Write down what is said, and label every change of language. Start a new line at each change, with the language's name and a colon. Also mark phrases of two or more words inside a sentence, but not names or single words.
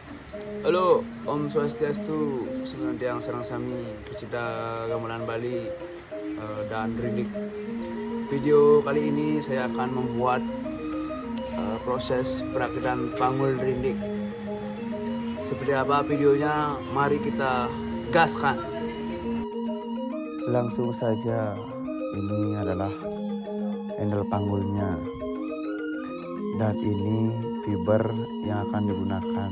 Indonesian: Halo,
Balinese: Om Swastiastu, Senantiang Sarang Sami,
Indonesian: pecinta gamelan Bali dan Rindik. Video kali ini saya akan membuat proses perakitan panggul Rindik. Seperti apa videonya? Mari kita gaskan. Langsung saja, ini adalah handle panggulnya, dan ini fiber yang akan digunakan.